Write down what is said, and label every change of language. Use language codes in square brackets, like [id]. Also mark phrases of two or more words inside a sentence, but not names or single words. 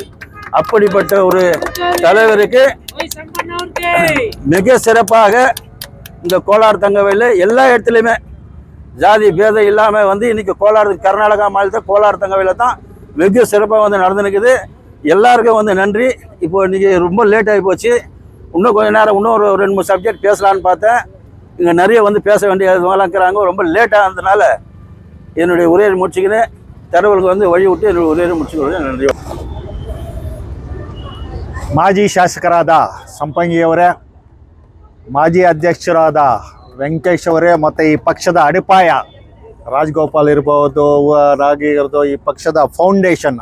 [ta] அப்படிப்பட்ட ஒரு தலைவருக்கு மிக சிறப்பாக இந்த கோலார் தங்கவேலில் எல்லா இடத்துலையுமே ஜாதி பேதம் இல்லாமல் இன்னைக்கு கோலார் கர்நாடகா மாநிலத்தில் கோலார் தங்கவேலில் தான் வெகு சிறப்பாக நடந்துருக்குது. எல்லாருக்கும் நன்றி. இப்போ இன்றைக்கி ரொம்ப லேட் ஆகி போச்சு. இன்னும் கொஞ்சம் நேரம் இன்னும் ஒரு 2-3 சப்ஜெக்ட் பேசலான்னு பார்த்தேன். இங்கே நிறைய பேச வேண்டியதுலாம் இருக்கிறாங்க. ரொம்ப லேட்டாக இருந்ததுனால என்னுடைய உரையை முடிச்சுக்கின்னு தரவுகளுக்கு வழி விட்டு என்னுடைய [kn] ಉರೆಯನ್ನು ಮುಚ್ಚಿಕೊಳ್ಳಲು ನன்றಿ. ಮಾಜಿ ಶಾಸಕರಾದ ಸಂಪಂಗಿಯವರೇ, ಮಾಜಿ ಅಧ್ಯಕ್ಷರಾದ ವೆಂಕಟೇಶ್ ಅವರೇ, ಮತ್ತು ಈ ಪಕ್ಷದ ಅಡಿಪಾಯ ರಾಜಗೋಪಾಲ್ ಇರ್ಬೋದು, ರಾಗಿ ಇರ್ಬೋದು, ಈ ಪಕ್ಷದ ಫೌಂಡೇಶನ್.